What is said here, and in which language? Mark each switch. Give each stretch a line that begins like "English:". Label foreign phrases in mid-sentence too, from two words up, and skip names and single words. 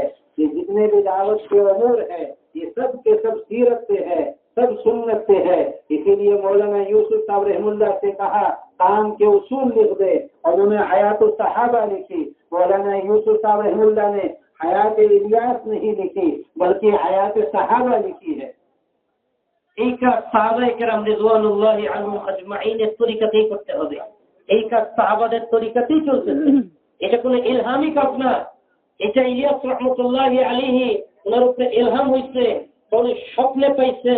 Urdu: یہ جتنے بھی دعوت کے امور ہے یہ سب کے سب سیرت سے ہے, سب سنت سے ہے. اسی لیے مولانا یوسف صاحب
Arabic: رحم اللہ
Urdu: سے کہا کام کے اصول لکھ دے, اور انہوں نے حیات الصحابہ لکھی. مولانا یوسف صاحب
Arabic: رحم اللہ
Urdu: نے حیات الیاس نہیں لکھی بلکہ حیات صحابہ لکھی ہے.
Bangla: এই কাজ সাহাবায়ে কেরাম
Arabic: رضوان الله عليهم أجمعين
Bangla: তরিকাতেই করতে হবে. এই কাজ সাহাবাদের তরিকাতেই চলতেছে. এটা কোনো ইলহামি কাজ না. এটা ইলিয়াস
Arabic: رحمة الله عليه
Bangla: ওনার উপরে ইলহাম হয়েছে, উনি স্বপ্নে পাইছেন.